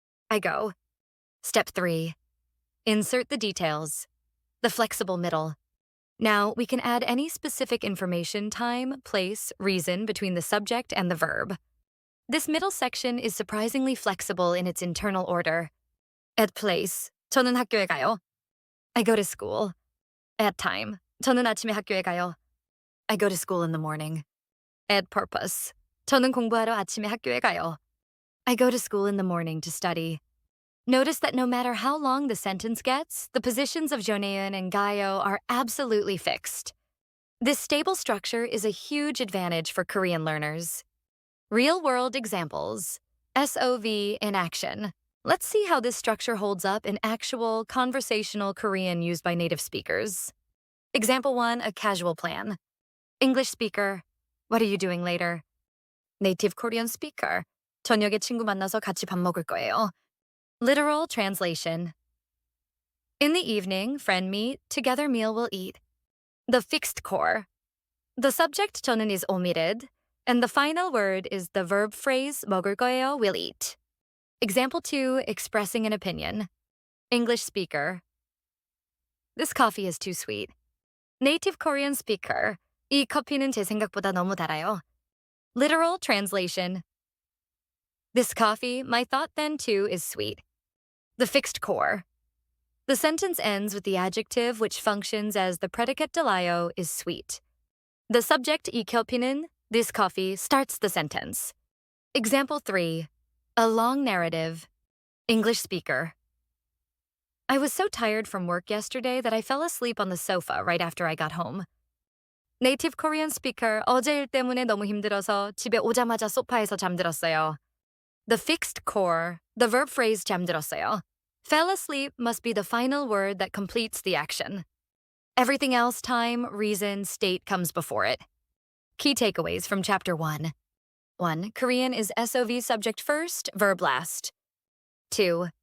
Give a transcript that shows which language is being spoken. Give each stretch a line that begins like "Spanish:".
English: I go. Step 3. Insert the details. The flexible middle. Now, we can add any specific information, time, place, reason between the subject and the verb. This middle section is surprisingly flexible in its internal order.
Korean: At place, 저는 학교에 가요.
English: I go to school.
Korean: At time, 저는 아침에 학교에 가요.
English: I go to school in the morning.
Korean: At purpose, 저는 공부하러 아침에 학교에 가요.
English: I go to school in the morning to study. Notice that no matter how long the sentence gets, the positions of 저는 and 가요 are absolutely fixed. This stable structure is a huge advantage for Korean learners. Real-world examples. SOV in action. Let's see how this structure holds up in actual, conversational Korean used by native speakers. Example 1, a casual plan. English speaker, what are you doing later?
Korean: Native Korean speaker, 저녁에 친구 만나서 같이 밥 먹을 거예요.
English: Literal translation. In the evening, friend meet, together meal will eat. The fixed core. The subject 저는 is omitted, and the final word is the verb phrase 먹을 거예요, will eat. Example 2, expressing an opinion. English speaker, This coffee is too sweet. Native Korean speaker.
Korean: 이 커피는 제 생각보다 너무 달아요.
English: Literal translation. This coffee, my thought then too, is sweet. The fixed core. The sentence ends with the adjective which functions as the predicate delio is sweet. The subject 이 커피는, this coffee, starts the sentence. Example 3. A long narrative. English speaker. I was so tired from work yesterday that I fell asleep on the sofa right after I got home.
Korean: Native Korean speaker, 어제 일 때문에 너무 힘들어서 집에 오자마자 소파에서 잠들었어요.
English: The fixed core, the verb phrase 잠들었어요. Fell asleep must be the final word that completes the action. Everything else, time, reason, state comes before it. Key takeaways from Chapter 1. 1. Korean is SOV subject first, verb last. 2.